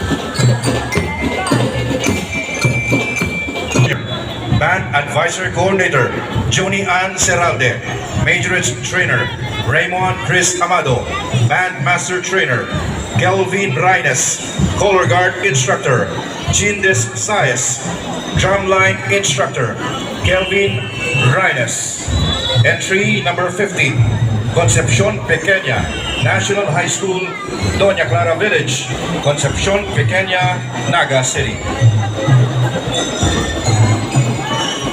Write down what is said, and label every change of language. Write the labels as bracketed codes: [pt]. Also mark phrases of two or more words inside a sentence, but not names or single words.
[en] Band Advisory Coordinator, Joni Ann Serralde. Majorates Trainer, Raymond Chris Amado. Band Master Trainer, Kelvin Reynes. Color Guard Instructor, Jindes Saez. Drumline Instructor, Kelvin Reynes. Entry number 50, Concepcion Pequeña, National High School, Doña Clara Village, Concepcion Pequeña, Naga City.